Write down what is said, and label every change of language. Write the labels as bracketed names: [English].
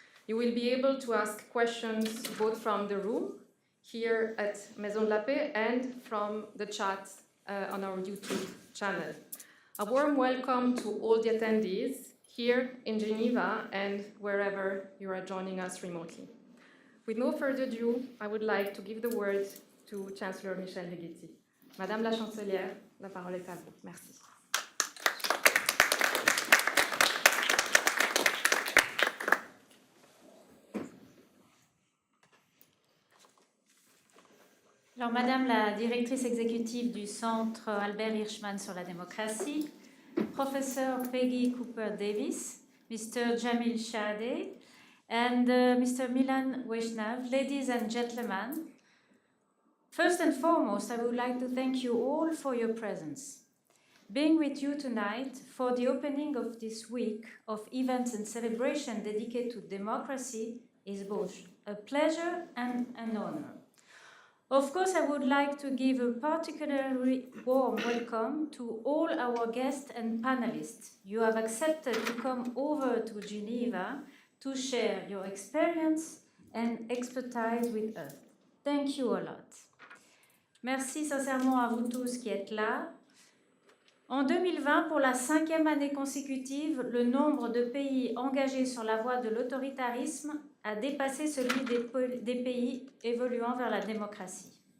[English] You will be able to ask questions both from the room here at Maison de la Paix and from the chat on our YouTube channel. A warm welcome to all the attendees here in Geneva and wherever you are joining us remotely. With no further ado, I would like to give the word to Chancellor Michel Righetti. [French] Madame la Chancelière, la parole est à vous. Merci. Alors, Madame la directrice exécutive du Centre Albert Hirschman sur la démocratie, Professor Peggy Cooper-Davis, Mr. [English] Jamil Shad, and Mr. Milan Vaishnav, ladies and gentlemen, first and foremost, I would like to thank you all for your presence. Being with you tonight for the opening of this week of events and celebration dedicated to democracy is both a pleasure and an honor. Of course, I would like to give a particularly warm welcome to all our guests and panelists. You have accepted to come over to Geneva to share your experience and expertise with us. Thank you a lot. [French] Merci sincèrement à vous tous qui êtes là. En 2020, pour la 5e année consécutive, le nombre de pays engagés sur la voie de l'autoritarisme a dépassé celui des pays évoluant vers la démocratie.